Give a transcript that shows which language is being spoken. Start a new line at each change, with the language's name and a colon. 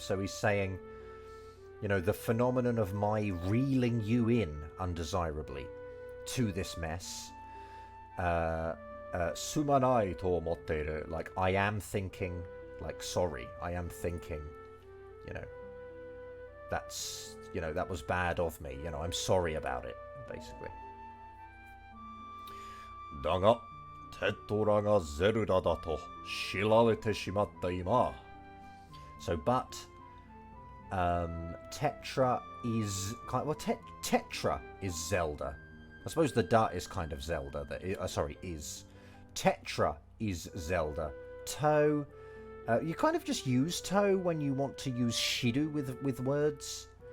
English: So he's saying, you know, the phenomenon of my reeling you in undesirably to this mess.
Japanese: sumanai to omotteru,
English: like I am thinking, like sorry, I am thinking, you know, that's, you know, that was bad of me, you know, I'm sorry about it, basically.
Japanese: だが、テトラがゼルダだと知られてしまった今。
English: So, but Tetra is kind of, well, Tetra is Zelda. I suppose the da is kind of Zelda. Sorry, is Tetra is Zelda. To, you kind of just use to when you want to use shiru with words.